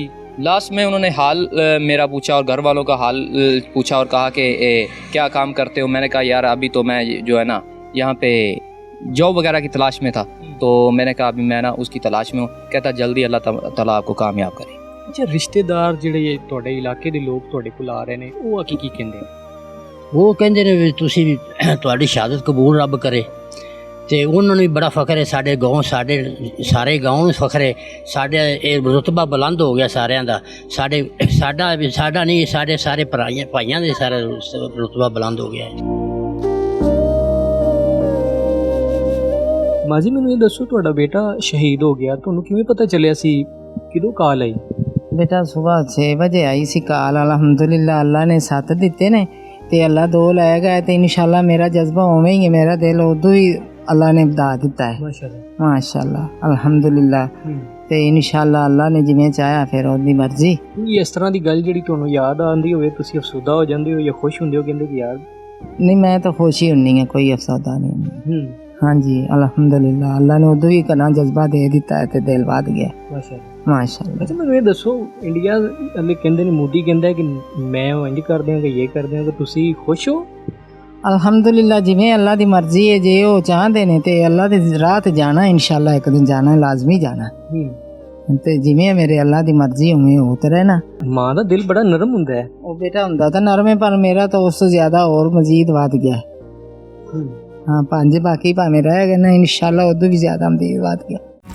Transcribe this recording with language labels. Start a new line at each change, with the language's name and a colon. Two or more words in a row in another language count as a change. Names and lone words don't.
Hindi: लास्ट में उन्होंने हाल मेरा पूछा और घर वालों का हाल पूछा और कहा कि क्या काम करते हो। मैंने कहा यार अभी तो मैं जो है ना यहाँ पे जॉब वगैरह की तलाश में था। तो मैंने कहा अभी मैं ना उसकी तलाश में हूँ। कहता जल्दी अल्लाह ताला आपको कामयाब करे।
Punjabi: अच्छा, रिश्तेदार ਜਿਹੜੇ ਤੁਹਾਡੇ ਇਲਾਕੇ ਦੇ ਲੋਕ ਤੁਹਾਡੇ ਕੋਲ ਆ ਰਹੇ ਨੇ ਉਹ ਕੀ ਕੀ ਕਹਿੰਦੇ ਨੇ? ਉਹ ਕਹਿੰਦੇ ਨੇ ਵੀ ਤੁਸੀਂ ਤੁਹਾਡੀ ਸ਼ਹਾਦਤ ਕਬੂਲ ਰੱਬ ਕਰੇ। ਤੇ ਉਹਨਾਂ ਨੂੰ ਵੀ ਬੜਾ ਫਖਰ ਹੈ, ਸਾਡੇ ਗਾਉਂ, ਸਾਡੇ ਸਾਰੇ ਗਾਉਂ ਨੂੰ ਫਖਰ ਹੈ। ਸਾਡੇ ਇਹ ਰੁਤਬਾ ਬੁਲੰਦ ਹੋ ਗਿਆ ਸਾਰਿਆਂ ਦਾ। ਸਾਡਾ ਨਹੀਂ, ਸਾਡੇ ਸਾਰੇ ਭਾਈਆਂ ਦੇ ਸਾਰਾ ਰੁਤਬਾ ਬੁਲੰਦ ਹੋ ਗਿਆ ਹੈ। ਮਾਜੀ ਮੈਨੂੰ ਇਹ ਦੱਸੋ, ਤੁਹਾਡਾ ਬੇਟਾ ਸ਼ਹੀਦ ਹੋ ਗਿਆ, ਤੁਹਾਨੂੰ ਕਿਵੇਂ ਪਤਾ ਚੱਲਿਆ ਸੀ? ਕਿਦੋਂ ਕਾਲ ਆਈ? ਬੇਟਾ ਸੁਬਹ 6 ਬਜੇ ਆਈ ਸੀ ਕਾਲ। ਅਲਹਮਦੁਲਿੱਲਾਹ ਅੱਲਾਹ ਨੇ 7 ਦਿੱਤੇ ਨੇ ਤੇ ਅੱਲਾਹ 2 ਲਾਏਗਾ ਤੇ ਇੰਸ਼ਾਅੱਲਾਹ ਮੇਰਾ ਜਜ਼ਬਾ ਉਵੇਂ ਹੀ ਹੈ, ਮੇਰਾ ਦਿਲ ਉਦੂੰ ਹੀ ਅੱਲਾਹ ਨੇ ਬਤਾ ਦਿੱਤਾ ਹੈ। ਮਾਸ਼ਾਅੱਲਾਹ ਅਲਹਮਦੁਲਿੱਲਾਹ। ਤੇ ਇੰਸ਼ਾਅੱਲਾਹ ਅੱਲਾਹ ਨੇ ਜਿਵੇਂ ਚਾਹਾ ਫਿਰ ਓਦੀ ਮਰਜ਼ੀ। ਇਸ ਤਰ੍ਹਾਂ ਦੀ ਗੱਲ ਜਿਹੜੀ ਤੁਹਾਨੂੰ ਯਾਦ ਆਉਂਦੀ ਹੋਵੇ, ਤੁਸੀਂ ਅਫਸੋਦਾ ਹੋ ਜਾਂਦੇ ਹੋ ਜਾਂ ਖੁਸ਼ ਹੁੰਦੇ ਹੋ, ਕਹਿੰਦੇ ਕਿ ਯਾਰ? ਨਹੀਂ, ਮੈਂ ਤੋ ਖੁਸ਼ ਹੀ ਹੋਣੀ ਹੈ, ਕੋਈ ਅਫਸੋਦਾ ਨਹੀਂ। ਹਾਂ ਜੀ ਅਲਹਮਦੁਲਿੱਲਾਹ, ਅੱਲਾਹ ਨੇ ਉਦੂੰ ਹੀ ਕਨਾ ਜਜ਼ਬਾ ਦੇ ਦਿੱਤਾ ਹੈ ਤੇ ਦਿਲ ਵਧ ਗਿਆ। माशाल्लाह। अच्छा ਮੈਨੂੰ ਇਹ ਦੱਸੋ, ਇੰਡੀਆ ਵਾਲੇ ਕਹਿੰਦੇ ਨੇ, ਮੋਦੀ ਕਹਿੰਦਾ ਕਿ ਮੈਂ ਇੰਜ ਕਰ ਦਿਆਂਗਾ, ਇਹ ਕਰ ਦਿਆਂਗਾ, ਤੁਸੀਂ ਖੁਸ਼ ਹੋ? ਅਲਹਮਦੁਲਿੱਲਾਹ, ਜਿਵੇਂ ਅੱਲਾਹ ਦੀ ਮਰਜ਼ੀ ਹੈ, ਜੇ ਵੋ ਚਾਹਤੇ ਨੇ ਤੇ ਅੱਲਾਹ ਦੇ ਰਾਹ ਤੇ ਜਾਣਾ ਇੰਸ਼ਾਅੱਲਾਹ, ਇੱਕ ਦਿਨ ਜਾਣਾ, ਲਾਜ਼ਮੀ ਜਾਣਾ। ਤੇ ਜਿਵੇਂ ਮੇਰੇ ਅੱਲਾ ਦੀ ਮਰਜ਼ੀ ਉਵੇਂ ਹੋ ਤੇ ਰਹਿਣਾ। ਮਾਂ ਦਾ ਦਿਲ ਬੜਾ ਨਰਮ ਹੁੰਦਾ ਹੈ। ਉਹ ਬੇਟਾ ਹੁੰਦਾ ਤਾਂ ਨਰਮ ਹੈ, ਪਰ ਮੇਰਾ ਤਾਂ ਉਸ ਤੋਂ ਜ਼ਿਆਦਾ ਹੋਰ ਮਜ਼ੀਦ ਵੱਧ ਗਿਆ। ਹਾਂ 5 ਬਾਕੀ ਭਾਵੇਂ ਰਹਿ ਗਏ ਨਾ, ਇਨਸ਼ਾਅੱਲਾ ਉਦੋਂ ਵੀ ਜ਼ਿਆਦਾ ਮਜ਼ੀਦ ਵੱਧ ਗਿਆ।